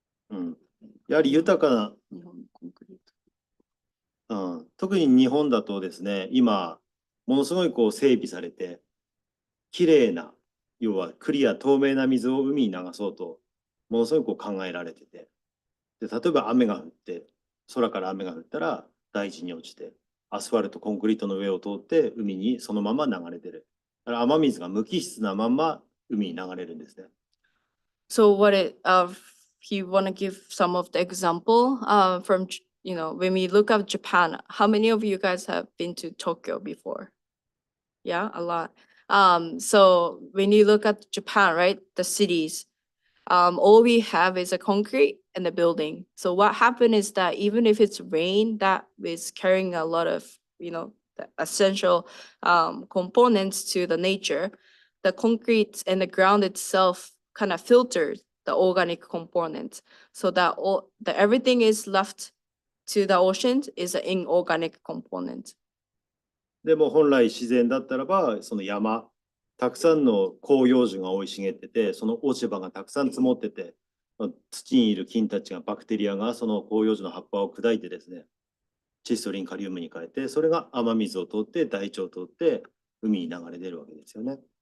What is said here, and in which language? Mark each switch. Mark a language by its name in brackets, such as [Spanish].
[Japanese] うん、やはり豊かな、特に日本だとですね、今、ものすごいこう整備されて、きれいな、要はクリア透明な水を海に流そうと、ものすごいこう考えられてて、で例えば雨が降って、空から雨が降ったら大地に落ちて、アスファルト、コンクリートの上を通って海にそのまま流れてる。だから雨水が無機質なまんま海に流れるんですね。 [English] So if you want to give some of the example from, you know, when we look at Japan, how many of you guys have been to Tokyo before? Yeah, a lot. So when you look at Japan, right, the cities, all we have is a concrete and a building. So what happened is that even if it's rain, that is carrying a lot of, the essential components to the nature, the concrete and the ground itself kind of filters the organic components. So that everything is left to the ocean is an inorganic component. [Japanese] でも本来自然だったらば、その山、たくさんの広葉樹が生い茂ってて、その落ち葉がたくさん積もってて、土にいる菌たちが、バクテリアがその広葉樹の葉っぱを砕いてですね、窒素リンカリウムに変えて、それが雨水を通って大腸を通って海に流れ出るわけですよね。